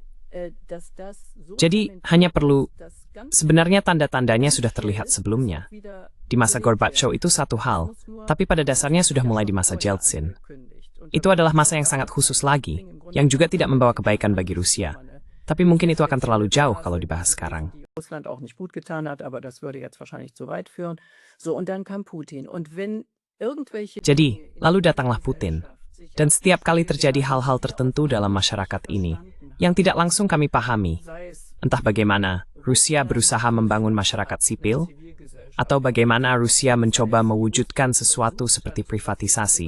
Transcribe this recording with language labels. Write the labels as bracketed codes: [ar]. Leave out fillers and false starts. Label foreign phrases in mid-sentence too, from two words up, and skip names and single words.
[id] Jadi, hanya perlu, sebenarnya tanda-tandanya sudah terlihat sebelumnya. Di masa Gorbachev itu satu hal, tapi pada dasarnya sudah mulai di masa Yeltsin. Itu adalah masa yang sangat khusus lagi, yang juga tidak membawa kebaikan bagi Rusia. Tapi mungkin itu akan terlalu jauh kalau dibahas sekarang. [de] Russland auch nicht gut getan hat, aber das würde jetzt wahrscheinlich zu weit führen. So, und dann kam Putin. Und wenn irgendwelche... [id] Jadi, lalu datanglah Putin. Dan setiap kali terjadi hal-hal tertentu dalam masyarakat ini, yang tidak langsung kami pahami, entah bagaimana Rusia berusaha membangun masyarakat sipil, atau bagaimana Rusia mencoba mewujudkan sesuatu seperti privatisasi.